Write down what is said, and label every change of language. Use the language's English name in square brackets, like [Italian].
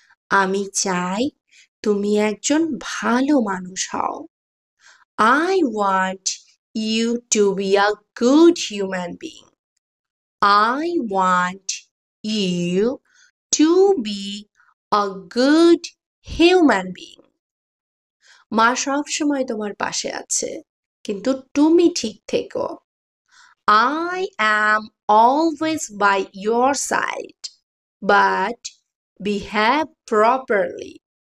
[Bangla] আমি চাই তুমি একজন ভালো মানুষ হও। [English] I want you to be a good human being. I want you to be a good human being. [Bangla] মা সব সময় তোমার পাশে আছে, কিন্তু তুমি ঠিক থেকো। [English] I am always by your side, but behave properly. I'm always by your side,